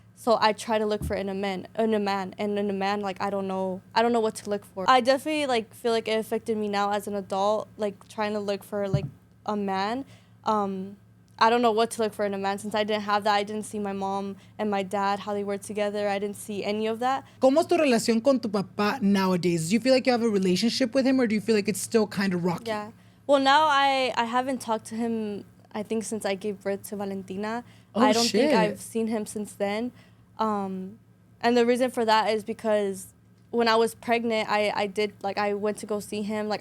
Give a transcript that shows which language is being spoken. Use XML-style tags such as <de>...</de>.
<en>So I try to look for in a man, and in a man, like I don't know what to look for. I definitely like feel like it affected me now as an adult, like trying to look for like a man. I don't know what to look for in a man since I didn't have that. I didn't see my mom and my dad, how they were together. I didn't see any of that.</en> <es>¿Cómo es tu relación con tu papá nowadays?</es> <en>Do you feel like you have a relationship with him, or do you feel like it's still kind of rocky? Yeah. Well, now I haven't talked to him, I think, since I gave birth to Valentina. Oh, I don't think shit. I've seen him since then. And the reason for that is because when I was pregnant, I went to go see him.</en>